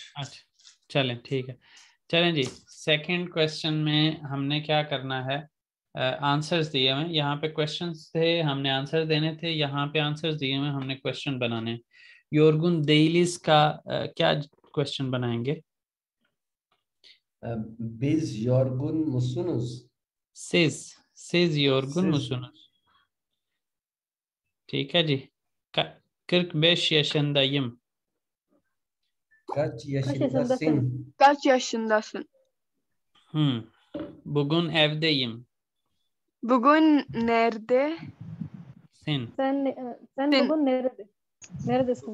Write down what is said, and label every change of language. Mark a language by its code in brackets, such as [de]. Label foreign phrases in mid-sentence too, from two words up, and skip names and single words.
[ur] اچھا چلیں، ٹھیک ہے. چلیں جی, [en] second question [ur] میں ہم نے کیا کرنا ہے، آنسرز دیے ہوئے یہاں پہ کوئسچنز تھے، ہم نے آنسر دینے تھے. یہاں پہ آنسرز دیے ہوئے ہم نے کوئسچن بنانے ہیں. [tr] yorgun değiliz [ur] کا کیا کوئسچن بنائیں گے? [tr] Biz yorgun musunuz? Siz yorgun musunuz? [ur] ٹھیک ہے جی. [tr] 45 yaşındayım. Kaç yaşındasın? Kaç yaşındasın? Bugün evdeyim. Bugün nerede? Sen bugün neredesin?